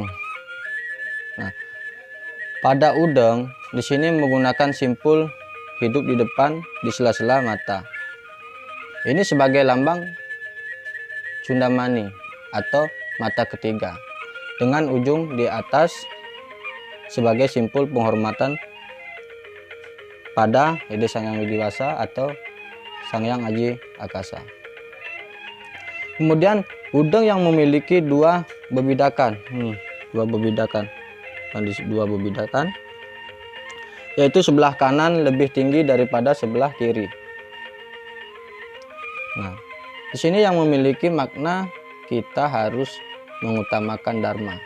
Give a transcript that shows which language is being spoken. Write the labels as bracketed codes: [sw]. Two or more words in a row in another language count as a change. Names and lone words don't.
[id] Nah, pada udeng di sini menggunakan simpul hidup di depan di sela-sela mata. Ini sebagai lambang Cundamani atau mata ketiga, dengan ujung di atas sebagai simpul penghormatan pada Ide Sang Hyang Widiwasa atau Sang Hyang Aji Akasa. Kemudian udeng yang memiliki dua bebidakan, yaitu sebelah kanan lebih tinggi daripada sebelah kiri. Nah, di sini yang memiliki makna kita harus mengutamakan dharma.